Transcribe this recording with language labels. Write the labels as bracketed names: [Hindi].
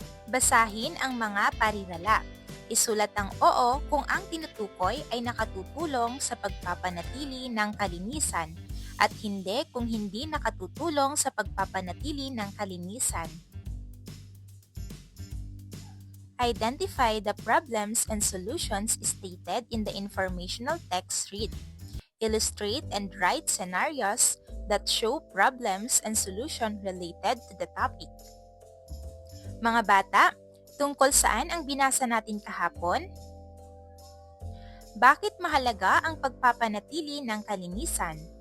[Filipino] Basahin ang mga parirala. Isulat ang oo kung ang tinutukoy ay nakatutulong sa pagpapanatili ng kalinisan at hindi kung hindi nakatutulong sa pagpapanatili ng kalinisan. [English] Identify the problems and solutions stated in the informational text read. Illustrate and write scenarios that show problems and solutions related to the topic. [Filipino] Mga bata, tungkol saan ang binasa natin kahapon? Bakit mahalaga ang pagpapanatili ng kalinisan?